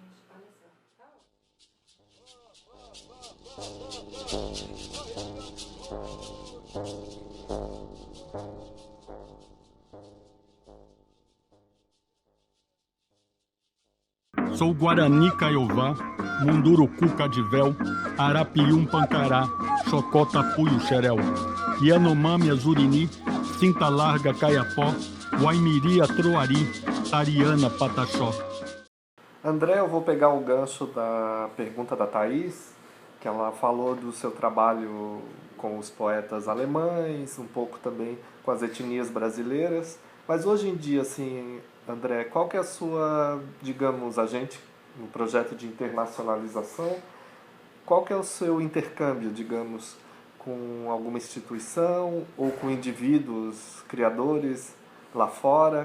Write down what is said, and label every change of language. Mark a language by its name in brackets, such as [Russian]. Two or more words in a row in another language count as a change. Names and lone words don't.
[Portuguese] Sou Guarani Kaiowá, Munduruku Cadivel, Arapium Pancará, Chocota Puio Xerel, Yanomami Azurini, Cinta Larga Caiapó, Waimiri Atroari, Tariana Pataxó. André, eu vou pegar o gancho da pergunta da Thaís, que ela falou do seu trabalho com os poetas alemães, um pouco também com as etnias brasileiras, mas hoje em dia, assim, André, qual que é a sua, digamos, no projeto de internacionalização, qual que é o seu intercâmbio, digamos, com alguma instituição ou com indivíduos, criadores lá fora?